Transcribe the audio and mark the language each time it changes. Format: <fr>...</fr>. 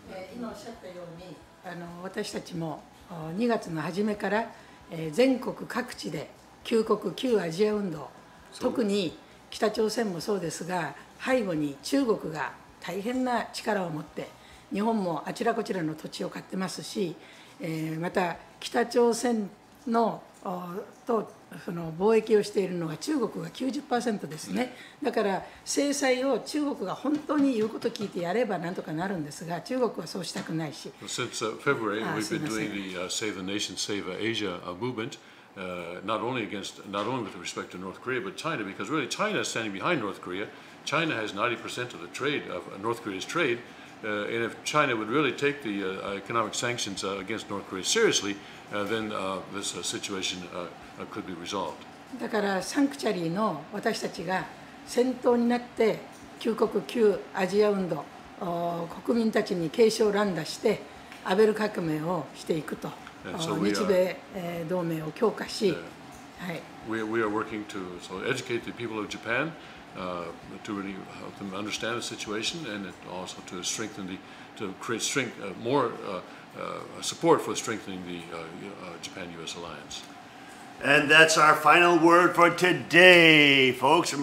<ja>今おっしゃったように私たちも2月の初めから全国各地で旧国旧アジア運動、特に北朝鮮もそうですが背後に中国が大変な力を持って日本もあちらこちらの土地を買ってますし、また北朝鮮のとその貿易をしているのが中国が 90% ですね。だから制裁を中国が本当に言うことを聞いてやればなんとかなるんですが、中国はそうしたくないし。</ja> <en>Since February, we've been doing the Save the Nation, Save Asia movement, not only with respect to North Korea, but China, because really China is standing behind North Korea. China has 90% of the trade of North Korea's trade, and if China would really take the economic sanctions against North Korea seriously, then this situation could be resolved.</en> <ja>だからサンクチャリーの私たちが先頭になって旧国旧アジア運動国民たちに警鐘を乱打してアベル革命をしていくと、日米同盟を強化し、はい。</ja> <en>We are working to educate the people of Japan to really help them understand the situation and also to create more support for strengthening the Japan-U.S. alliance. And that's our final word for today, folks.</en>